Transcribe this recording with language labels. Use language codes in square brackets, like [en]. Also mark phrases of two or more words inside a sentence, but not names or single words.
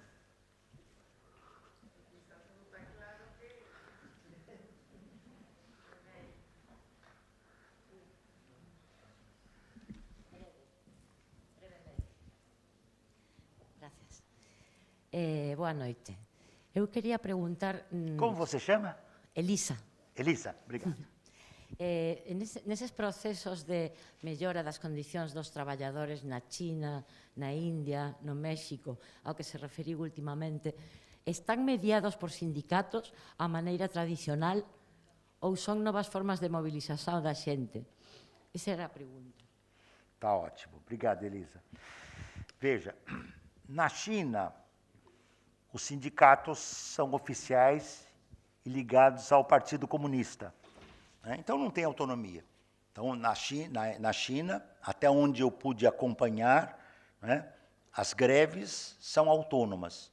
[es] Gracias. [pt] Boa noite. Eu queria perguntar... Como você chama? Elisa. Elisa, obrigado. [gl] Neses procesos de mellora das condicións dos traballadores na China, na India, no México, ao que se referiu ultimamente, están mediados por sindicatos a maneira tradicional ou son novas formas de mobilización da xente? Esa era a pregunta. [pt] Tá ótimo. Obrigado, Elisa. Veja, na China, os sindicatos são oficiais e ligados ao Partido Comunista. Né? Então, não tem autonomia. Então, na China, até onde eu pude acompanhar, né, as greves são autônomas.